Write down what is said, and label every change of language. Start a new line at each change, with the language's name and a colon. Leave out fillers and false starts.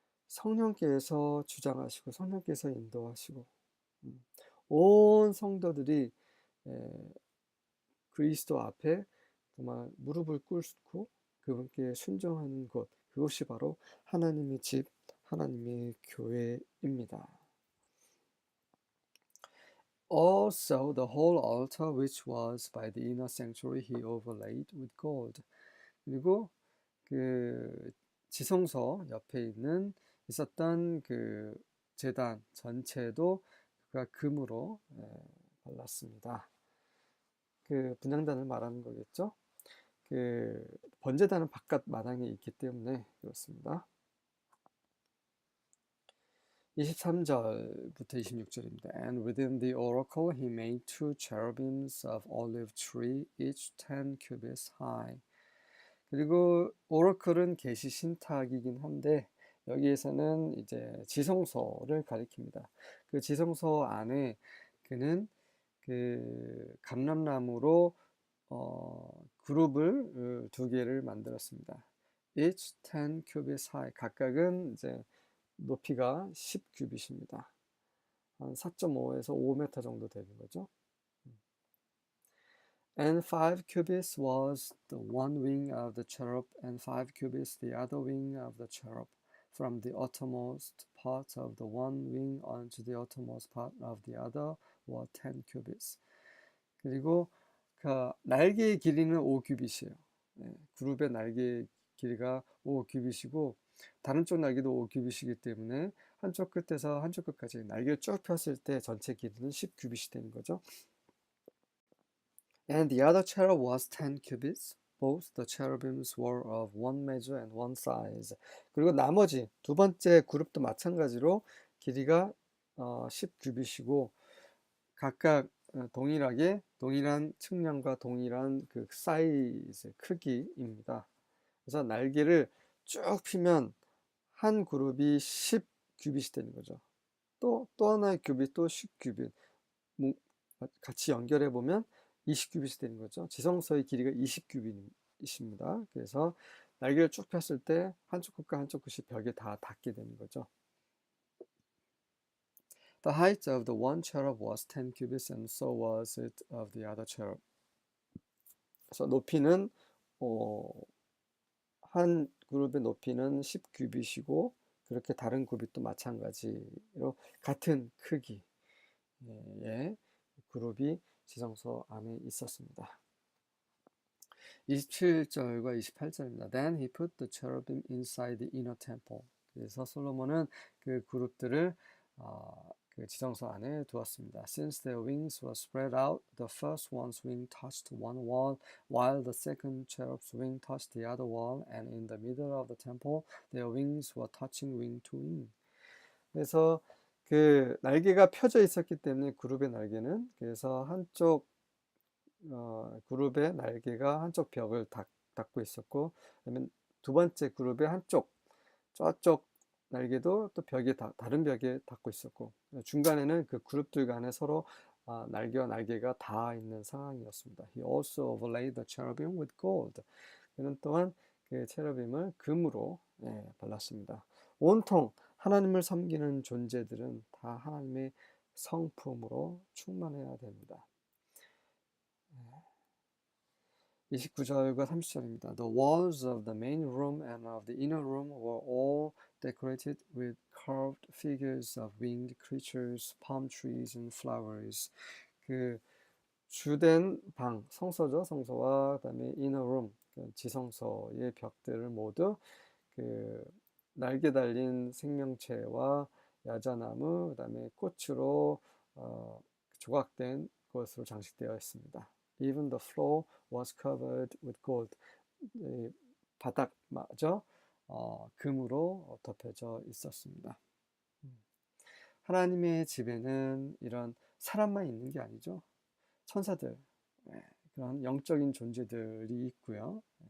Korean: 성령께서 주장하시고 성령께서 인도하시고 온 성도들이 그리스도 앞에 정말 무릎을 꿇고 그분께 순종하는 곳, 그것이 바로 하나님의 집, 하나님의 교회입니다.
English: Also, the whole altar which was by the inner sanctuary he overlaid with gold.
Korean: 그리고 그 지성소 옆에 있었던 그 제단 전체도 그가 금으로 발랐습니다. 그 분향단을 말하는 거겠죠. 그 번제단은 바깥 마당에 있기 때문에 그렇습니다. 23절부터 26절입니다.
English: And within the oracle he made two cherubims of olive tree, each 10 cubits high.
Korean: 그리고 오라클은 계시 신탁이긴 한데 여기에서는 이제 지성소를 가리킵니다. 그 지성소 안에 그는 그 감람나무로 그룹을 두 개를 만들었습니다.
English: Each 10 cubits high.
Korean: 각각은 이제 높이가 10규빗입니다. 한 4.5에서 5m 정도 되는 거죠.
English: And 5 cubits was the one wing of the cherub, and 5 cubits the other wing of the cherub. from the outermost part of the one wing onto the outermost part of the other were 10 cubits.
Korean: 그리고 그 날개의 길이는 5규빗이에요. 네, 그룹의 날개 길이가 5규빗이고 다른 쪽 날개도 5규빗이기 때문에 한쪽 끝에서 한쪽 끝까지 날개를 쭉 폈을 때 전체 길이는 10규빗이 되는 거죠.
English: And the other cherub was 10 cubits. Both the cherubims were of one measure and one size.
Korean: 그리고 나머지 두 번째 그룹도 마찬가지로 길이가 10규빗이고 각각 동일하게 동일한 측량과 동일한 그 사이즈 크기입니다. 그래서 날개를 쭉 피면 한 그룹이 10규빗이 되는 거죠. 또 하나의 규빗 또 10규빗 같이 연결해 보면 20규빗이 되는 거죠. 지성소의 길이가 20규빗입니다. 그래서 날개를 쭉 폈을 때 한쪽 끝과 한쪽 끝이 벽에 다 닿게 되는 거죠.
English: The height of the one cherub was 10 cubits and so was it of the other cherub.
Korean: 그래서 높이는 한 그룹의 높이는 10규빗이고 그렇게 다른 그룹도 마찬가지로 같은 크기의 그룹이 지성소 안에 있었습니다. 27절과 28절입니다.
English: Then he put the cherubim inside the inner temple.
Korean: 그래서 솔로몬은 그 그룹들을 그 지성소 안에 두었습니다.
English: Since their wings were spread out, the first one's wing touched one wall, while the second cherub's wing touched the other wall, and in the middle of the temple, their wings were touching wing to wing.
Korean: 그래서 그 날개가 펴져 있었기 때문에 그룹의 날개는 그래서 한쪽 그룹의 날개가 한쪽 벽을 닫고 있었고, 그다음에 두 번째 그룹의 한쪽 저쪽 날개도 또 다른 벽에 닿고 있었고, 중간에는 그 그룹들 간에 서로 날개와 날개가 닿아 있는 상황이었습니다.
English: He also overlaid the cherubim with gold.
Korean: 그는 또한 그 체러빔을 금으로 발랐습니다. 온통 하나님을 섬기는 존재들은 다 하나님의 성품으로 충만해야 됩니다. 29절과 30절입니다.
English: The walls of the main room and of the inner room were all decorated with carved figures of winged creatures, palm trees, and flowers.
Korean: 그 주된 방, 성소죠. 성소와 그다음에
English: inner room,
Korean: 지성소의 벽들을 모두 그 날개 달린 생명체와 야자나무, 그다음에 꽃으로 조각된 것으로 장식되어 있습니다.
English: Even the floor was covered with gold.
Korean: 바닥마저 금으로 덮여져 있었습니다. 하나님의 집에는 이런 사람만 있는 게 아니죠. 천사들, 그런 영적인 존재들이 있고요.